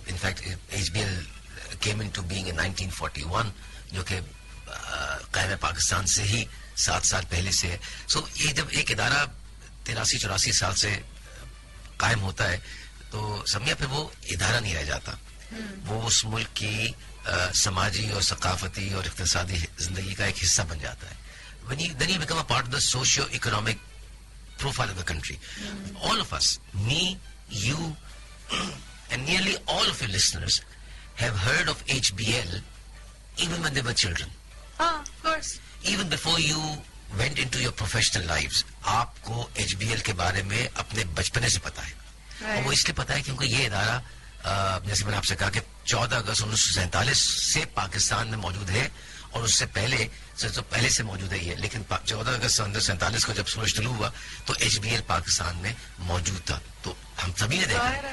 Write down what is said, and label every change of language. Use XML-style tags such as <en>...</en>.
<ur>In fact</ur> <en>HBL came into being in 1941</en> <ur>جو کہ قائم پاکستان سے ہی 7 سال پہلے سے ہے. سو یہ جب ایک ادارہ 83-84 سال سے قائم ہوتا ہے تو سمجھا پھر وہ ادارہ نہیں رہ جاتا, وہ اس ملک کی سماجی اور ثقافتی اور اقتصادی زندگی کا ایک حصہ بن جاتا ہے.</ur> <en>Then you become a part of the socio-economic profile of the country. All of us, me, you, and nearly all of your listeners have heard of HBL even when they were children. Of course. Even before you went into your professional lives,</en> <ur>آپ کو HBL کے بارے میں اپنے بچپنے سے پتا ہے. اور وہ اس لیے پتا ہے کیونکہ یہ ادارہ جیسے میں نے آپ سے کہا کہ 14 اگست 1947 سے پاکستان میں موجود ہے, اور اس سے پہلے سے موجود ہے یہ, لیکن 14 اگست 1947 کو جب سورج طلوع ہوا تو HBL پاکستان میں موجود تھا, تو ہم سبھی نے دیکھا.</ur>